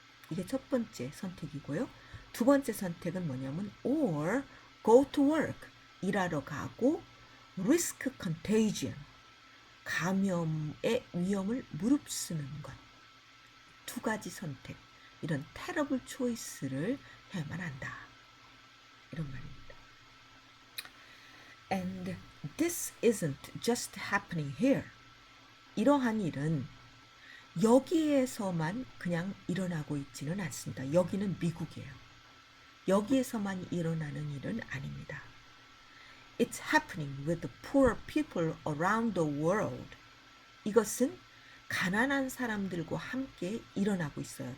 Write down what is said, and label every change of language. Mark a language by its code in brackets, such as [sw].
[ko] 이게 첫 번째 선택이고요. 두 번째 선택은 뭐냐면 [en] or go to work, [ko] 일하러 가고 [en] risk contagion, [ko] 감염의 위험을 무릅쓰는 것. 두 가지 선택, 이런 [en] terrible choice [ko] 를 해야만 한다 이런 말입니다. [en] And this isn't just happening here. [ko] 이러한 일은 여기에서만 그냥 일어나고 있지는 않습니다. 여기는 미국이에요. 여기에서만 일어나는 일은 아닙니다. [en] It's happening with the poor people around the world. [ko] 이것은 가난한 사람들과 함께 일어나고 있어요.